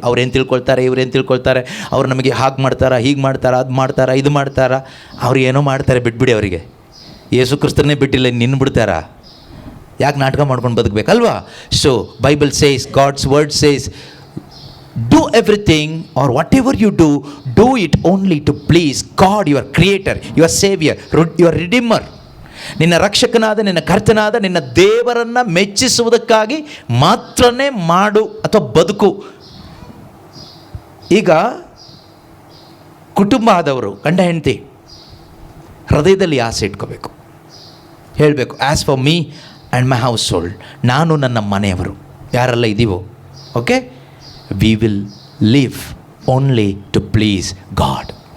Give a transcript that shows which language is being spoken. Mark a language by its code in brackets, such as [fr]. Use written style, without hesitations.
[kn] ಅವ್ರೇನು ತಿಳ್ಕೊಳ್ತಾರೆ, ಇವ್ರೇನು ತಿಳ್ಕೊಳ್ತಾರೆ, ಅವ್ರು ನಮಗೆ ಹಾಗೆ ಮಾಡ್ತಾರಾ, ಹೀಗೆ ಮಾಡ್ತಾರಾ, ಅದು ಮಾಡ್ತಾರಾ, ಇದು ಮಾಡ್ತಾರಾ, ಅವ್ರು ಏನೋ ಮಾಡ್ತಾರೆ, ಬಿಟ್ಬಿಡಿ ಅವರಿಗೆ. ಯೇಸು ಕ್ರಿಸ್ತನೇ ಬಿಟ್ಟಿಲ್ಲ, ನಿನ್ನ ಬಿಡ್ತಾರಾ? ಯಾಕೆ ನಾಟಕ ಮಾಡ್ಕೊಂಡು ಬದುಕಬೇಕಲ್ವಾ? [en] So Bible says, God's word says, do everything or whatever you do it only to please God, your creator, your savior, your redeemer. [kn] ನಿನ್ನ ರಕ್ಷಕನಾದ, ನಿನ್ನ ಕರ್ತನಾದ, ನಿನ್ನ ದೇವರನ್ನು ಮೆಚ್ಚಿಸುವುದಕ್ಕಾಗಿ ಮಾತ್ರನೇ ಮಾಡು ಅಥವಾ ಬದುಕು. ಈಗ ಕುಟುಂಬ ಆದವರು, ಗಂಡ ಹೆಂಡತಿ, ಹೃದಯದಲ್ಲಿ ಆಸೆ ಇಟ್ಕೋಬೇಕು, ಹೇಳಬೇಕು, [en] as for me and my house hold, [kn] ನಾನು ನನ್ನ ಮನೆಯವರು ಯಾರೆಲ್ಲ ಇದ್ದೀವೋ, [en] Okay, we will live only to please God.